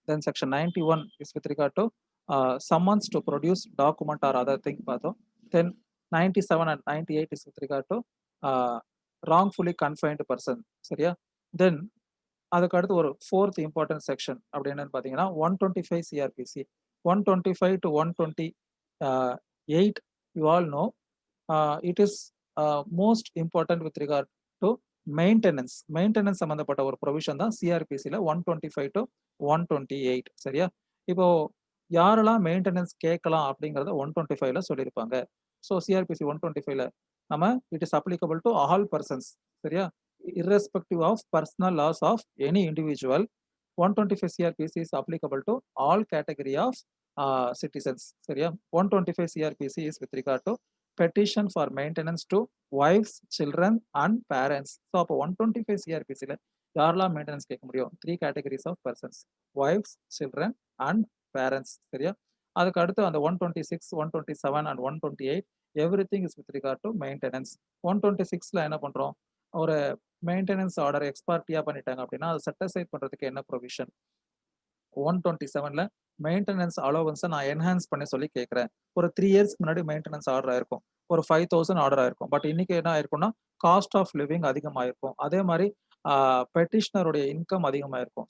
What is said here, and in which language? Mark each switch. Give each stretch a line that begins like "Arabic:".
English: then section 91 is with regard to summons to produce document or other thing
Tamil: பார்த்தோம்.
English: Then 97 and 98 is with regard to wrongfully confined person.
Tamil: சரியா? தென் அதுக்கு அடுத்து ஒரு fourth important section அப்படி என்னன்னு பார்த்தீங்கன்னா 125 CrPC.
English: 125 to 128 you all know it is most important with regard to maintenance.
Tamil: Maintenance சம்மந்தப்பட்ட ஒரு ப்ரொவிஷன் தான் சிஆர்பிசியில் 125 to 128. சரியா? இப்போ யாரெல்லாம் மெயின்டெனன்ஸ் கேட்கலாம் அப்படிங்கிறத 125ல சொல்லியிருப்பாங்க.
English: So CRPC 125ல நம்ம it is applicable to all persons.
Tamil: சரியா?
English: irrespective of personal loss of any individual. 125 CRPC is applicable to all category of citizens.
Tamil: சரியா?
English: 125 CRPC is with regard to petition for maintenance to wives, children and parents.
Tamil: So அப்போ 125 CRPCல யாரெல்லாம் maintenance கேட்க முடியும்?
English: 3 categories of persons, wives, children and parents.
Tamil: சரியா? அதுக்கு அடுத்து அந்த
English: 126, 127 and 128 everything is with regard to maintenance.
Tamil: 126ல என்ன பண்றோம், ஒரு மெயின்டெனன்ஸ் ஆர்டர் எக்ஸ்பார்ட்டியா பண்ணிட்டாங்க அப்படின்னா அதை செட்டசைட் பண்றதுக்கு என்ன ப்ரொவிஷன்? 127ல மெயின்டெனன்ஸ் அலோவன்ஸை நான் என்ஹான்ஸ் பண்ணி சொல்லி கேட்குறேன். ஒரு 3 இயர்ஸ்க்கு முன்னாடி மெயின்டெனன்ஸ் ஆர்டர் ஆயிருக்கும், ஒரு 5000 ஆர்டர் ஆயிருக்கும். பட் இன்னைக்கு என்ன ஆயிருக்கும்னா
English: cost of living
Tamil: அதிகமாயிருக்கும், அதே மாதிரி பெட்டிஷனருடைய இன்கம் அதிகமாயிருக்கும்.